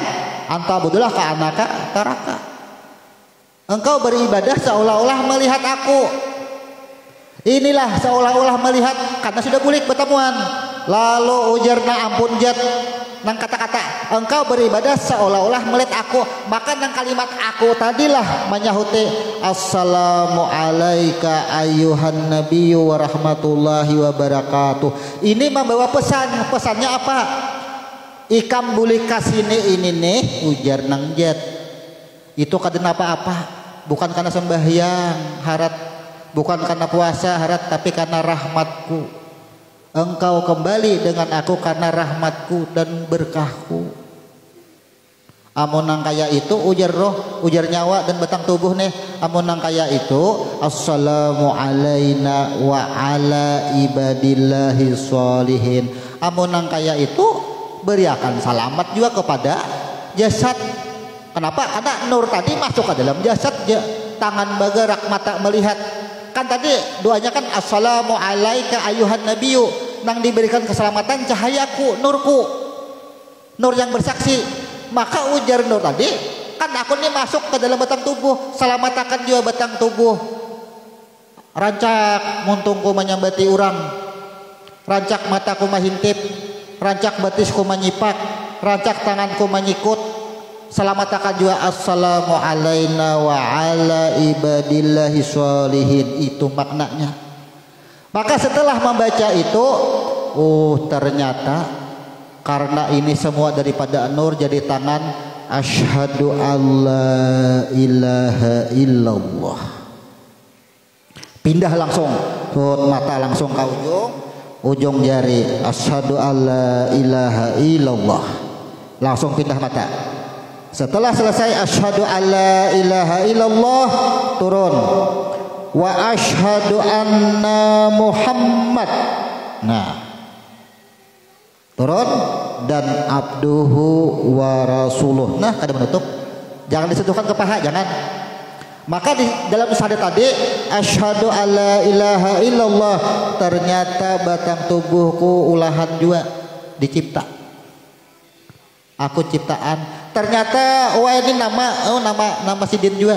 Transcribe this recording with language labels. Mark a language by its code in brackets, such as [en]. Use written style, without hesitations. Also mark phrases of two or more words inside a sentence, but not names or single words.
[ar] أن تعبد الله كأنك تراه. [bjn] Engkau beribadah seolah-olah melihat aku. Inilah seolah-olah melihat karena sudah bulik bertemuan. Lalu ujarna ampun jat nang kata-kata engkau beribadah seolah-olah melihat aku. Maka nang kalimat aku tadilah menyahuti [ar] السلام عليك أيها النبي ورحمة الله وبركاته. [bjn] Ini membawa pesan. Pesannya apa? Ikam bulik kasini ini nih ujar nang jat. Itu karena apa-apa. Bukan karena sembahyang harat. Bukan karena puasa harat, tapi karena rahmatku. Engkau kembali dengan aku karena rahmatku dan berkahku. Amun nang kaya itu ujar roh, ujar nyawa dan batang tubuh nih. Amun nang kaya itu [ar] السلام علينا وعلى عباد الله الصالحين. [bjn] Amun nang kaya itu beriakan salamat juga kepada jasad. Kenapa? Karena nur tadi masuk ke dalam jasad. Tangan bergerak, mata melihat. Kan tadi doanya kan [ar] السلام عليك أيها النبي, [bjn] nang diberikan keselamatan cahayaku, nurku, nur yang bersaksi. Maka ujar nur tadi kan aku ini masuk ke dalam batang tubuh, selamatakan juga batang tubuh. Rancak muntungku menyambati urang, rancak mataku mahintip, rancak batisku menyipak, rancak tanganku menyikut. Selamatakan juga [ar] السلام علينا وعلى عباد الله الصالحين. [bjn] Itu maknanya. Maka setelah membaca itu, ternyata karena ini semua daripada nur jadi tangan [ar] أشهد أن لا إله إلا الله. [bjn] Pindah langsung, mata langsung ke ujung jari [ar] أشهد أن لا إله إلا الله. [bjn] Langsung pindah mata. Setelah selesai [ar] أشهد أن لا إله إلا الله, turun وأشهد أن محمد. [bjn] Nah, turun dan [ar] عبده ورسوله. [bjn] Nah, kada menutup. Jangan disentuhkan ke paha, jangan. Maka di dalam syahadat tadi [ar] أشهد أن لا إله إلا الله, [bjn] ternyata batang tubuhku ulahan juga dicipta. Aku ciptaan. Ternyata ini nama sidin juga.